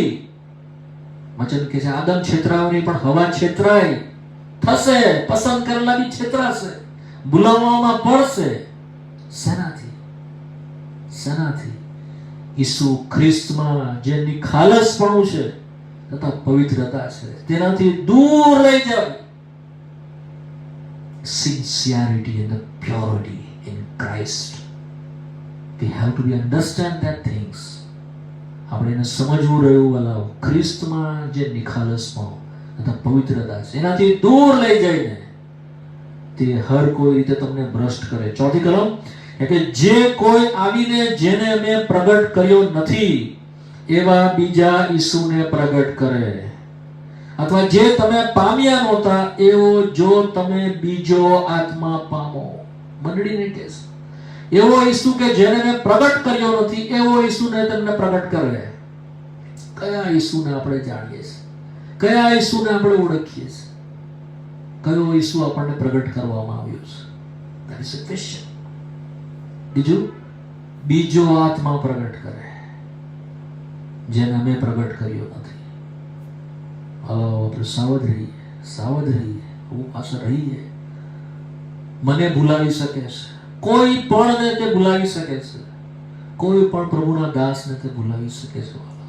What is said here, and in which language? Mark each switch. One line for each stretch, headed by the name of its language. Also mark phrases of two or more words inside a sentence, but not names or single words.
Gujarati: વચન કે છે આદમ છેતરાવની પણ હવા છેતરાય થશે, પસંદ કરેલા બી છેતરાશે, ભૂલાવવામાં પડશે. શેનાથી? ઈસુ ખ્રિસ્તમાં જે નિખાલસપણું છે તથા પવિત્રતા છે તેનાથી દૂર લઈ જાવ.
English: Sincerity and the purity in Christ. We have to understand that things.
Gujarati: આપણે એને સમજવું રહ્યું વાલાઓ. ખ્રિસ્તમાં જે નિખાલસપણું તથા પવિત્રતા છે એનાથી દૂર લઈ જઈને તે હર કોઈ રીતે તમને ભ્રષ્ટ કરે. ચોથી કલમ કે જે કોઈ આવીને જેને મેં પ્રગટ કર્યો નથી એવા બીજા ઈસુને પ્રગટ કરે, અથવા જે તમે પામ્યા નહોતા એવો જો તમે બીજો આત્મા પામો. મંડળીને કહે છે એવો ઈસુ કે જેને મેં પ્રગટ કર્યો નથી એવો ઈસુને તમને પ્રગટ કરે. કયા ઈસુને આપણે જાણીએ છીએ? કયા ઈસુને આપણે ઓળખીએ છીએ? કયો ઈસુ આપણને પ્રગટ કરવામાં આવ્યો છે?
English: That is a question.
Gujarati: બીજો આત્મા પ્રગટ કરે જેને અમે પ્રગટ કર્યો નથી. આપણે સાવધ રહીએ, ઉપાસ રહીએ. મને ભૂલાવી શકે છે, કોઈ પણ ને તે ભૂલાવી શકે છે, કોઈ પણ પ્રભુના દાસને તે ભૂલાવી શકે છે.